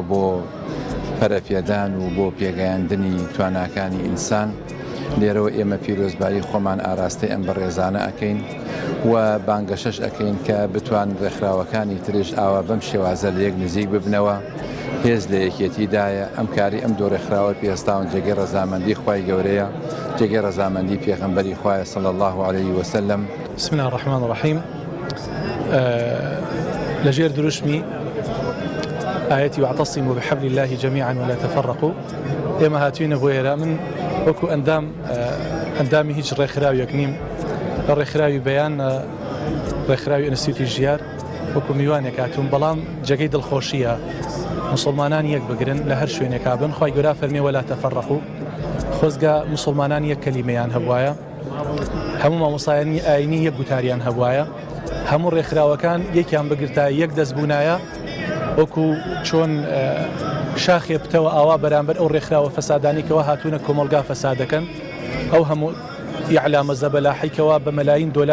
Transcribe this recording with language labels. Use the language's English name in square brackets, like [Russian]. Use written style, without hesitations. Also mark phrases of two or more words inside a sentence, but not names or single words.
[Central Kurdish] بۆ پەرەپێدان و بۆ پێگەیاندنی تواناکانی ئینسان لێرەوە ئێمە پیرۆزبایی خۆمان ئاراستەی ئەم بەڕێزانە ئەکەین و بانگەشەش ئەکەین کە بتوان ڕێکخراوەکانی ترش ئاوا بەم شێوازە لە یەک نزیک ببنەوە هێز لە یەکێتیدایە ئەم کاری ئەم دوو ڕێکخراوە پێستاون جێگەی ڕەزامەندی خوای گەورەیە جێگەی ڕەزامەندی پێغەمبەری خوایە [Arabic] صلی الله عليه وسلم. بسم الله الرحمن الرحیم. [Central Kurdish] لەژێر دروشمی ئاەتی [Arabic] واعتصموا بحبل الله جميعا ولا تفرقوا [Central Kurdish] ئێمە هاتووینە بۆ ئێرە من وەکو ئەندامی هیچ ڕێکخراویەک نیم لە ڕێکخراوی بەیان ڕێکخراوی ئینستیتیوتی ژیار وەکو میوانێک هاتوون بەڵام جێگەی دڵخۆشیە مسلمانان یەک بگرن لە هەر شوێنێکا بن خی گەورە فەرمێ [Arabic] وەلا تەفەڕەقوا [Central Kurdish] خۆزگا مسلمانان یەک کەلیمەیان هەبوایە هەموو مامۆستایانی ئاینی یەک گوتاریان هەبوایە هەموو ڕێکخراوەکان یەکیان بگرتە یەک دەست بوونایە وەکو چۆن شاخێ بتەوە ئاوا بەرامبەر ئەو ڕێکخراوە فەسادانێکەوە هاتوونە کۆمەلگا فەسادەکەن ئەو هەموو ئیعلامە زەبەلاحیکەوە بە مەلاین